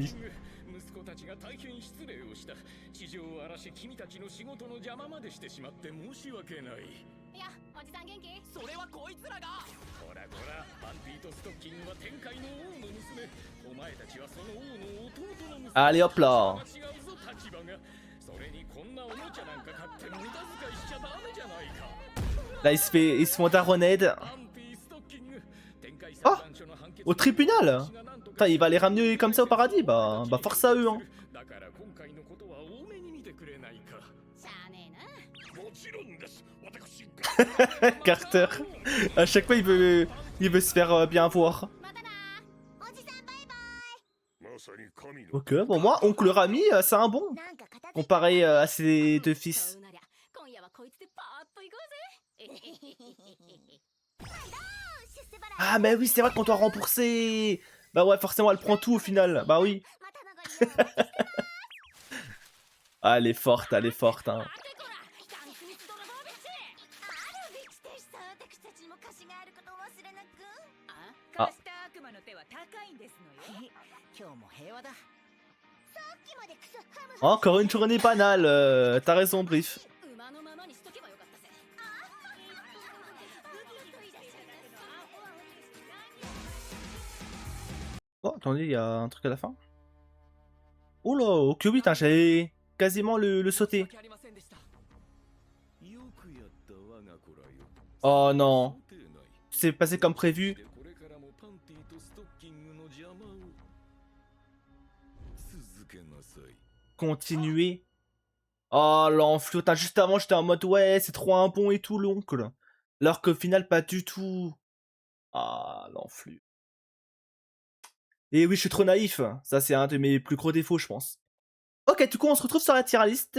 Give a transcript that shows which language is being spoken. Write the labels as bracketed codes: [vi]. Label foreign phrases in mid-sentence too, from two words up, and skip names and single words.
[ja] 息子たちが大変失礼をした地上を荒らし君たちの仕事の邪魔までしてしまって申し訳ないいやおじさん元気それはこいつらがこらこらパンティとストッキングは天界の王の娘お前たちはその王の弟の娘 [fr] Allez hop là. [ja] 違うぞ立場がそれにこんなおもちゃなんか買って無駄遣いしちゃダメじゃないか [fr] Là, ils se font daroned. [ja] パンティストッキング天界裁 Ah 判所の判決 [fr] Au tribunal. Putain, il va les ramener comme ça au paradis. Bah force à eux, hein. [ja] だから今回のことは多めに見てくれないかしゃあねえなもちろんです私 [fr] Carter. À chaque fois, il veut se faire bien voir. [ja] またなおじさんバイバイまさに神の [fr] Ok, bon, moi, oncle Rami, c'est un bon. [ja] なんか片付け [fr] Comparé à ses deux [ja] そ [fr] fils. [ja] うなりゃ今夜はこいつでパーッと行こうぜ出世払い [fr] Ah, mais oui, c'est vrai qu'on doit rembourser. Bah ouais, forcément, elle prend tout au final. Bah oui. [ja] また長いよ [fr] Ah, elle est forte, hein. [ja] 待ってこらダンスミス泥棒ビッチあるべき亭主さん私たちにも貸しがあることを忘れなくあ貸した悪魔の手は高いんですのよ。今日も平和ださっきまでクソハムハム [fr] Encore une journée banale. T'as raison, Brief. [ja] 馬のままにしとけばよかったぜ [fr] Oh, attendez, il y a un truc à la fin. Oh là, ok, oui, j'avais quasiment le sauter. [ja] ありませんでしたよくやった我が子らよ [fr] Oh non. [ja] 想定内 [fr] C'est passé comme prévu. [ja] でこれからもパンティとストッキングの邪魔を続けなさい [fr] Continuer. Oh, l'enflure. Putain, juste avant, j'étais en mode, ouais, c'est trop un bon et tout, l'oncle. Alors qu'au final, pas du tout. Ah, l'enflure. Et oui, je suis trop naïf. Ça, c'est un de mes plus gros défauts, je pense. Ok, du coup, on se retrouve sur la tier list.